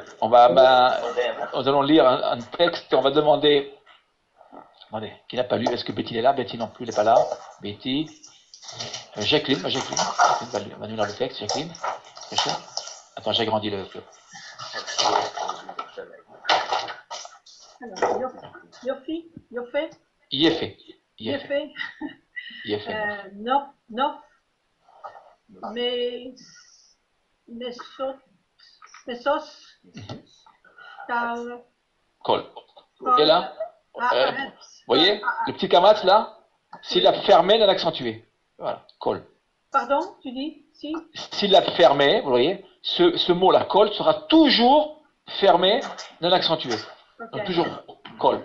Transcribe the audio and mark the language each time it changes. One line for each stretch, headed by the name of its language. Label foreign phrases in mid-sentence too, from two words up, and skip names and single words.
French: Nous allons lire un texte et on va demander. Attendez, qui n'a pas lu? Est-ce que Betty est là? Betty non plus, elle n'est pas là. Betty. Jacqueline va nous lire le texte. Jacqueline. Attends, j'ai agrandi le. Alors, Yofi. Mesos. Kol. Et là, vous voyez, le petit kamatz là, s'il l'a fermé, non accentué. Voilà, kol. Pardon, tu dis si? S'il l'a fermé, vous voyez, ce mot-là, kol, sera toujours fermé, non accentué. Okay. Donc toujours kol.